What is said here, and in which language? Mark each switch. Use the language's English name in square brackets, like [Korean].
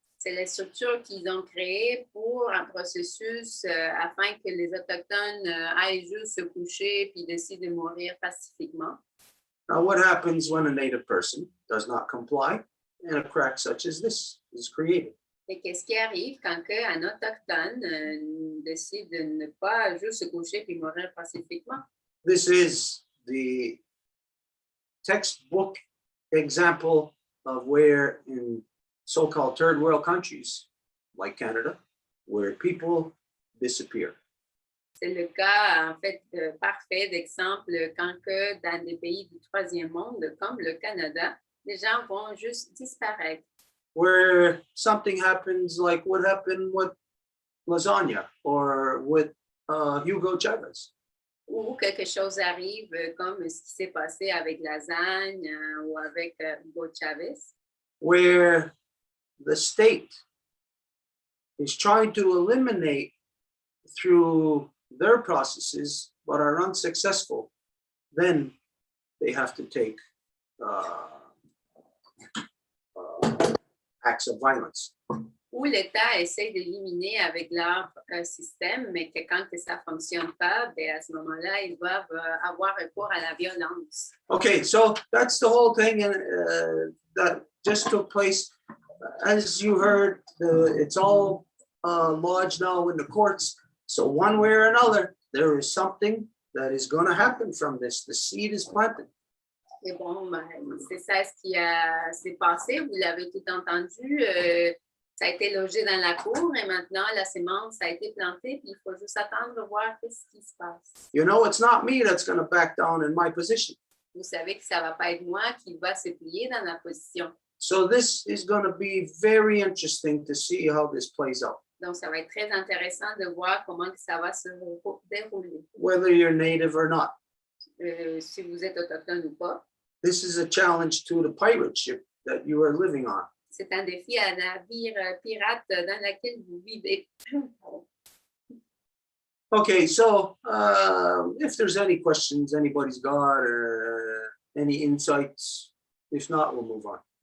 [French] C'est la structure qu'ils ont créée pour un processus afin que les Autochtones aillent juste se coucher puis décident de mourir pacifiquement. [English] Now, what happens when a native person does not comply and a crack such as this is created? [French] Et qu'est-ce qui arrive quand un Autochtone décide de ne pas juste se coucher puis mourir pacifiquement? [English] This is the textbook example of where in so-called third world countries like Canada, where people disappear. [French] C'est le cas, en fait, parfait d'exemple quand que dans des pays du troisième monde, comme le Canada, les gens vont juste disparaître. [English] Where something happens like what happened with lasagna or with Hugo Chavez. [French] Ou quelque chose arrive comme ce qui s'est passé avec Lasagne ou avec Hugo Chavez, [English] Where the state is trying to eliminate through their processes but are unsuccessful, then they have to take acts of violence. [French] où l'État essaie d'éliminer avec leur système, mais que quand que ça ne fonctionne pas, ben à ce moment-là, ils doivent avoir recours à la violence. [English] Okay, so that's the whole thing, and that just took place. As you heard, it's all lodged now in the courts. So one way or another, there is something that is going to happen from this. The seed is planted. [French] Et bon, ben, c'est ça ce qui s'est passé, vous l'avez tout entendu. Ça a été logé dans la cour et maintenant la sémence a été plantée, puis il faut juste attendre voir qu'est-ce qui se passe. [English] You know, it's not me that's going to back down in my position. [French] Vous savez que ça ne va pas être moi qui va se plier dans la position. [English] So this is going to be very interesting to see how this plays out. [French] Donc, ça va être très intéressant de voir comment que ça va se dérouler. [English] Whether you're native or not. [French] Si vous êtes autochtone ou pas. [English] This is a challenge to the pirate ship that you are living on. [French] C'est un défi à navire pirate dans lequel vous vivez. [English] Okay, so if there's any questions anybody's got or any insights, if not, we'll move on.